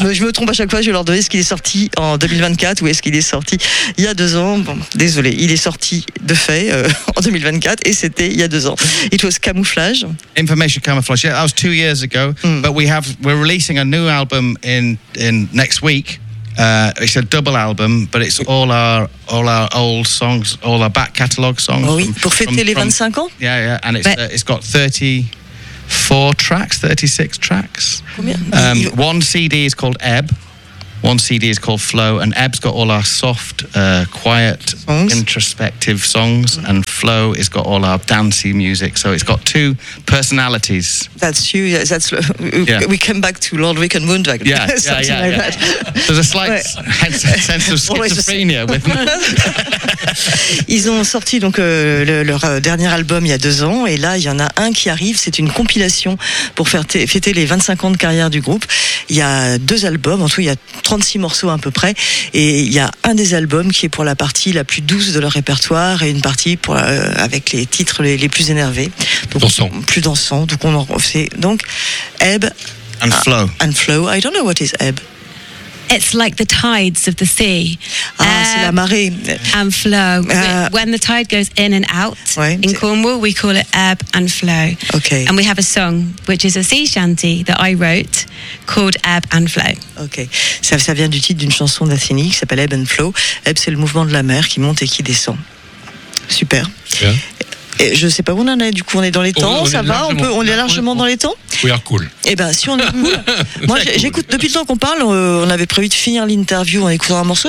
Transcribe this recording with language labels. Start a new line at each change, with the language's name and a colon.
French: Je me trompe à chaque fois. Je vais leur demander est-ce qu'il est sorti en 2024 ou est-ce qu'il est sorti il y a 2 ans. Bon, désolé, il est sorti de fait en 2024 et c'était il y a 2 ans.
English: It was Camouflage. Information Camouflage. Yeah, that was 2 years ago. Mm. But we're releasing a new album in next week. It's a double album, but it's all our old songs, all our back catalogue songs.
French: Oh oui, pour fêter les 25 ans.
English: Yeah, yeah, and it's got 36 tracks.
French: Combien?
English: One CD is called Ebb. One CD is called Flow, and Eb's got all our soft, quiet, songs. Introspective songs, mm-hmm. and Flow has got all our dancey music. So it's got two personalities. That's you. Yes, that's yeah. We come back to Lodwick and Moondog. Yeah, something yeah, yeah, like yeah. that. There's a slight sense of schizophrenia with me.
French: Ils ont sorti donc leur dernier album il y a deux ans, et là il y en a un qui arrive. C'est une compilation pour fêter les 25 ans de carrière du groupe. Il y a deux albums, en tout il y a 36 morceaux à peu près, et il y a un des albums qui est pour la partie la plus douce de leur répertoire et une partie pour avec les titres les plus énervés, donc dansant. Plus dansant. Donc on en fait donc Ebb
English: and Flow. And Flow. I don't know what is Ebb. It's like the tides of the sea.
French: Ah, c'est la marée.
English: And flow. When the tide goes in and out, ouais, in Cornwall, we call it ebb and flow. Okay. And we have a song, which is a sea shanty that I wrote, called Ebb and Flow.
French: Okay. Ça vient du titre d'une chanson d'Assini qui s'appelle Ebb and Flow. Ebb, c'est le mouvement de la mer qui monte et qui descend. Super.
English: Yeah.
French: Et je ne sais pas où on en est. Du coup, on est dans les temps, ça va? On est largement dans les temps?
English: We are cool.
French: Eh bien, si on est cool. Moi, j'écoute, cool. Depuis le temps qu'on parle, on avait prévu de finir l'interview en écoutant un morceau.